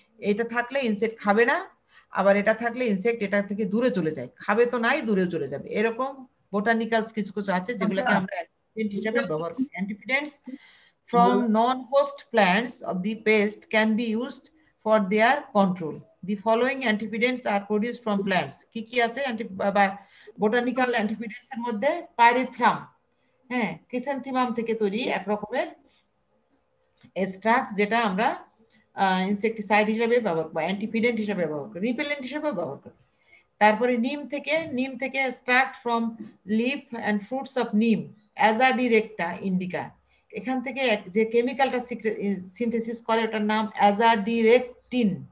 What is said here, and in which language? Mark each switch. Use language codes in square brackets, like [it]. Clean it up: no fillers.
[bn] এটা থাকলে ইনসেক্ট খাবে না, আবার এটা থাকলে ইনসেক্ট এটা থেকে দূরে চলে যায়, খাবে তো নাই, দূরে চলে যাবে। এরকম বোটানিক্যালস কিছু কিছু আছে যেগুলোকে আমরা অ্যান্টিফিডেন্ট হিসেবে ব্যবহার করি। [en] Antifeedants from non-host plants of the pest can be used for their control. The following antioxidants are produced from plants. [bn] কি কি আছে বোটানিক্যাল অ্যান্টিফিডেন্টস এর মধ্যে? পাইরিথ্রাম, হ্যাঁ, ক্রিসেন্থিমাম থেকে তৈরি এক রকমের এক্সট্রাক্ট, যেটা আমরা ইনসেকটিসাইড হিসেবে ব্যবহার করি, অ্যান্টিফিডেন্ট হিসেবে ব্যবহার করি, রিপেলেন্ট হিসেবে ব্যবহার করি। তারপরে নিম থেকে extract from leaf and fruits of নিম, অ্যাজাডিরেক্টা ইন্ডিকা, এখান থেকে যে কেমিক্যালটা সিনথেসিস করে ওটার নাম অ্যাজাডিরেকটিন।